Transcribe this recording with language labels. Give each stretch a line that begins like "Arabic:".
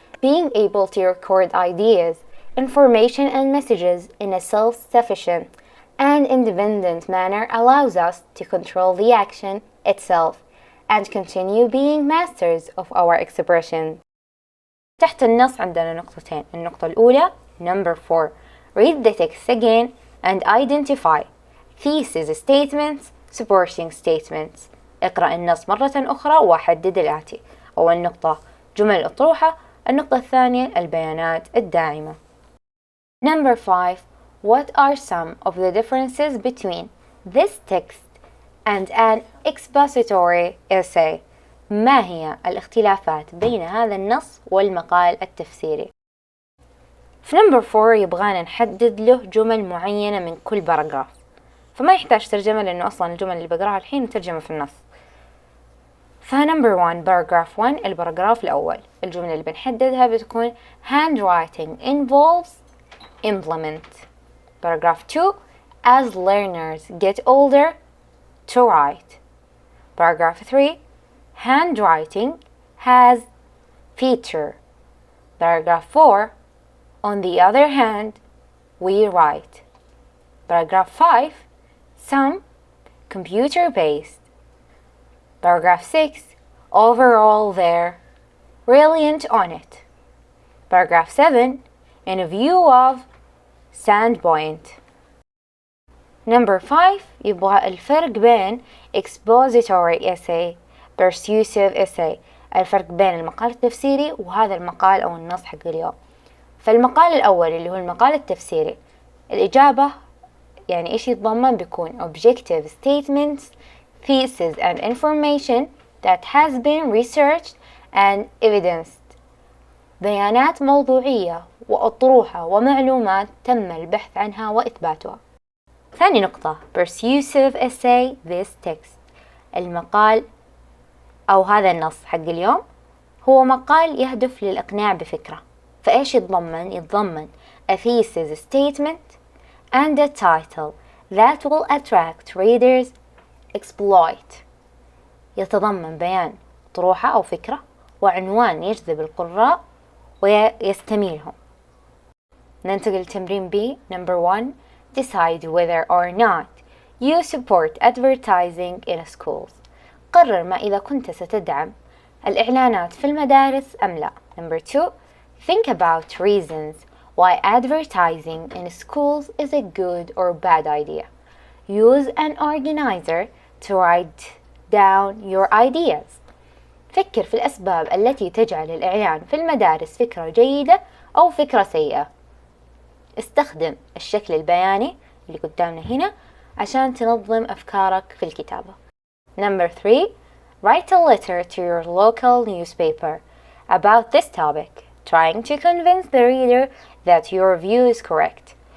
English: Being able to record ideas, information, and messages in a self-sufficient and independent manner allows us to control the action itself and continue being masters of our expression.
Arabic: تحت النص عندنا نقطتين. النقطة الأولى
English: number 4 read the text again and identify thesis statements supporting statements.
Arabic: اقرأ النص مرة أخرى وحدد الآتي. أول نقطة جمل أطروحة. النقطة الثانية البيانات الداعمة.
English: Number 5 what are some of the differences between this text and an expository essay?
Arabic: ما هي الاختلافات بين هذا النص والمقال التفسيري؟ في
English: number 4
Arabic: يبغانا نحدد له جمل معينة من كل باراجراف، فما يحتاج ترجمة لأنه أصلا الجمل اللي بقراها الحين مترجمة في النص. فنمبر 1 باراجراف 1 الباراجراف الأول الجملة اللي بنحددها بتكون
English: handwriting involves implement. Paragraph 2 as learners get older to write. Paragraph 3 handwriting has feature. Paragraph 4 on the other hand we write. Paragraph 5 some computer based. Paragraph 6 overall there. brilliant on it. Paragraph 7. In view of standpoint. Number 5
Arabic: يبغى الفرق بين
English: expository essay persuasive essay.
Arabic: الفرق بين المقال التفسيري وهذا المقال أو النص حق اليوم. فالمقال الأول اللي هو المقال التفسيري، الإجابة يعني إيش يتضمن؟ بيكون
English: objective statements, thesis and information that has been researched and evidenced.
Arabic: بيانات موضوعية وأطروحة ومعلومات تم البحث عنها وإثباتها. ثاني نقطة
English: persuasive essay this text.
Arabic: المقال أو هذا النص حق اليوم هو مقال يهدف للإقناع بفكرة. فإيش يتضمن؟ يتضمن
English: a thesis statement and a title that will attract readers.
Arabic: exploit يتضمن بيان طروحة أو فكرة وعنوان يجذب القراء ويستميلهم. ننتقل لتمرين B.
English: Number 1. Decide whether or not you support advertising in schools.
Arabic: قرر ما إذا كنت ستدعم الإعلانات في المدارس أم لا.
English: Number 2. Think about reasons why advertising in schools is a good or bad idea. Use an organizer to write down your ideas.
Arabic: فكر في الأسباب التي تجعل الإعلان في المدارس فكرة جيدة أو فكرة سيئة. استخدم الشكل البياني اللي قدامنا هنا عشان تنظم أفكارك في الكتابة.
English: Number 3. Write a letter to your local newspaper about this topic, trying to convince the reader that your view is correct.